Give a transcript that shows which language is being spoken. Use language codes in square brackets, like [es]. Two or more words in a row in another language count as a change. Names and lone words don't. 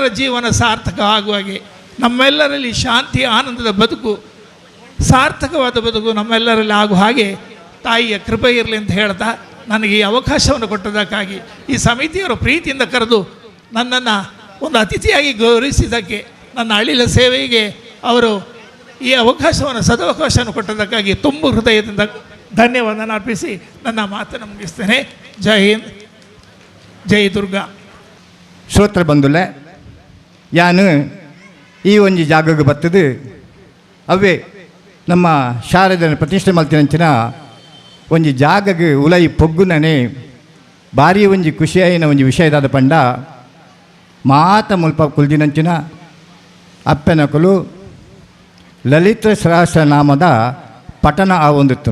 [kn] ಜೀವನ ಸಾರ್ಥಕವಾಗುವ ಹಾಗೆ, ನಮ್ಮೆಲ್ಲರಲ್ಲಿ ಶಾಂತಿ ಆನಂದದ ಬದುಕು, ಸಾರ್ಥಕವಾದ ಬದುಕು ನಮ್ಮೆಲ್ಲರಲ್ಲಿ ಆಗುವ ಹಾಗೆ ತಾಯಿಯ ಕೃಪೆ ಇರಲಿ ಅಂತ ಹೇಳ್ತಾ ನನಗೆ ಈ ಅವಕಾಶವನ್ನು ಕೊಟ್ಟದಕ್ಕಾಗಿ ಈ ಸಮಿತಿಯವರು ಪ್ರೀತಿಯಿಂದ ಕರೆದು ನನ್ನನ್ನು ಒಂದು ಅತಿಥಿಯಾಗಿ ಗೌರವಿಸಿದ್ದಕ್ಕೆ, ನನ್ನ ಅಳಿಲ ಸೇವೆಗೆ ಅವರು ಈ ಅವಕಾಶವನ್ನು ಸದವಕಾಶವನ್ನು ಕೊಟ್ಟದಕ್ಕಾಗಿ ತುಂಬ ಹೃದಯದಿಂದ ಧನ್ಯವಾದನ ಅರ್ಪಿಸಿ ನನ್ನ ಮಾತನ್ನು ಮುಗಿಸ್ತೇನೆ. ಜೈ ಹಿಂದ್, ಜೈ ದುರ್ಗಾ. [tcy] ಶ್ರೋತ್ರ ಬಂಧುಲೆ, ಯಾನು ಈ ಒಂಜಿ ಜಾಗಕ್ಕೆ ಬರ್ತದೆ ಅವೇ ನಮ್ಮ ಶಾರದನ ಪ್ರತಿಷ್ಠೆ ಮಲ್ತಿನಂಚಿನ ಒಂಜಿ ಜಾಗಗೆ ಉಲೈ ಪೊಗ್ಗುನೇ ಭಾರಿ ಒಂಜಿ ಖುಷಿಯಾಯಿನ ಒಂಜಿ ವಿಷಯದಾದ ಪಂಡ ಮಾತ ಮುಲ್ಪ ಕುಲ್ದಿನಂಚಿನ ಅಪ್ಪನಕಲು ಲಲಿತ ಸಹಸ್ರನಾಮದ ಪಠಣ ಆವೊಂದಿತ್ತು.